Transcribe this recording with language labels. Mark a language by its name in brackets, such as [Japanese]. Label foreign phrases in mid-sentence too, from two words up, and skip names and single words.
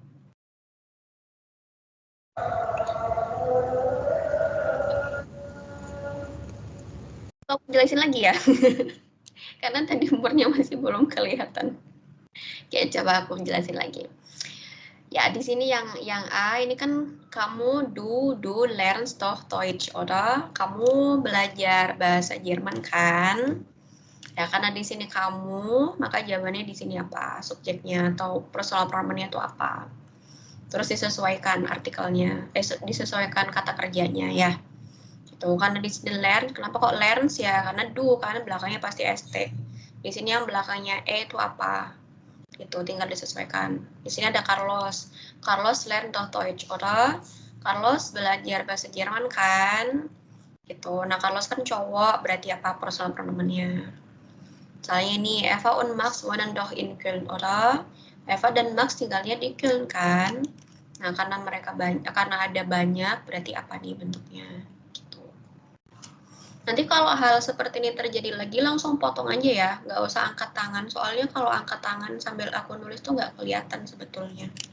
[Indonesian] Aku jelasin lagi ya. Karena tadi umurnya masih belum kelihatan. Oke, coba aku jelasin lagi. Ya, di sini yang A ini kan kamu [German] du lernst doch Deutsch, oder? [Indonesian] Kamu belajar bahasa Jerman kan? Ya, karena di sini kamu, maka jawabannya di sini apa? Subjeknya atau personal pronomennya itu apa? Terus disesuaikan artikelnya, disesuaikan kata kerjanya ya. Gitu. Karena di sini learn, kenapa kok learns ya? Karena do kan belakangnya pasti ST. Di sini yang belakangnya E itu apa? Gitu, tinggal disesuaikan. Di sini ada Carlos. [German] Carlos lernt doch Deutsch, oder? [Indonesian] Carlos belajar bahasa Jerman kan? Gitu. Nah, Carlos kan cowok, berarti apa personal pronomennya? Misalnya ini [German] Eva und Max wohnen doch in Köln, oder? [Indonesian] Eva dan Max tinggalnya di Köln kan? Nah, karena ada banyak, berarti apa nih bentuknya? Gitu. Nanti kalau hal seperti ini terjadi lagi, langsung potong aja ya. Nggak usah angkat tangan. Soalnya kalau angkat tangan sambil aku nulis tuh nggak kelihatan sebetulnya.